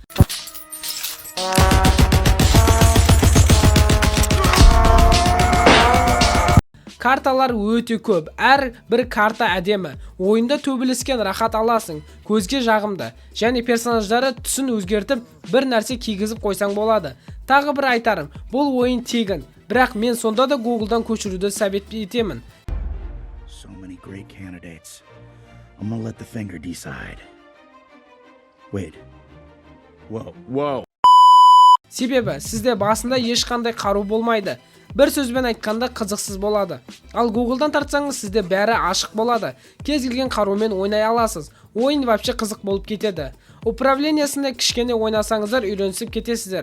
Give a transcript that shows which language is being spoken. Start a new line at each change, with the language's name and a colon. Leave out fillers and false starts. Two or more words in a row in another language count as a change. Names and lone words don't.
Kazakh: Карталар өте көп. Әр бір карта әдемі. Ойында төбелескен рахат аласың. Көзге жағымды. Және персонаждары түсін өзгертіп, бір нәрсе кигізіп қойсаң болады. Тағы бір айтарым, бұл ойын тегін. Бірақ мен сонда да Google-дан көшіруді совет етемін.
English: So many great candidates. I'm gonna let the finger decide. Wait. Whoa.
Kazakh: Себебі сізде басында ешқандай қару болмайды. Бір сөзбен айтқанда қызықсыз болады. Ал Google-дан тартсаңыз сізде бәрі ашық болады. Кез келген қарумен ойнай аласыз. Ойын вообще қызық болып кетеді. Управлениясында кішкене ойнасаңыздар үйренісіп кетесіздер.